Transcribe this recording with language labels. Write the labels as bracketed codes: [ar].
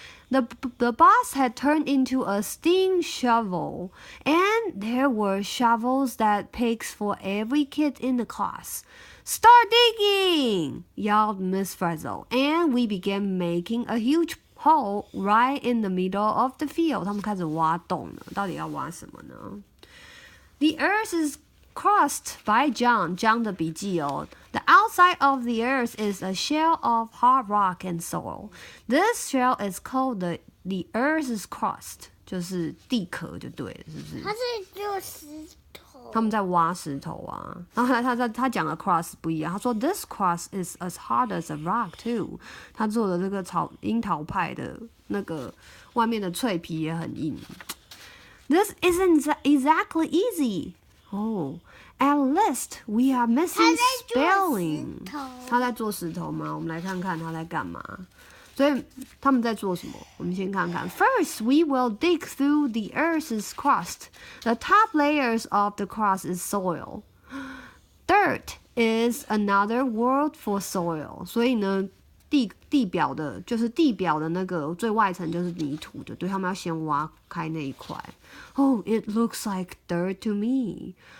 [en] The bus had turned into a steam shovel, and there were shovels that pigs for every kid in the class. Start digging! Yelled Miss Frizzle, and we began making a huge hole right in the middle of the field. [zh] 他们开始挖洞了，到底要挖什么呢？ [en] The earth is crusted by John [zh] 的笔记哦。 [en] The outside of the earth is a shell of hard rock and soil. This shell is called the earth's crust， [zh] 就是地壳就对了，是不是？它是做石头。他们在挖石头啊。然后他讲的 crust 不一样，他说 [en] This crust is as hard as a rock too。 [zh] 他做的这个樱桃派的那个外面的脆皮也很硬。 [en] This isn't exactly easy. Oh, at least we are missing spelling. [zh] 他在做石头吗？我们来看看他在干嘛。所以他们在做什么？我们先看看。 [en] First, we will dig through the earth's crust. The top layers of the crust is soil. Dirt is another word for soil. [zh] 所以呢，地表的就是地表的那个最外层就是泥土的，对，他们要先挖开那一块。 [en] Oh, it looks like dirt to me.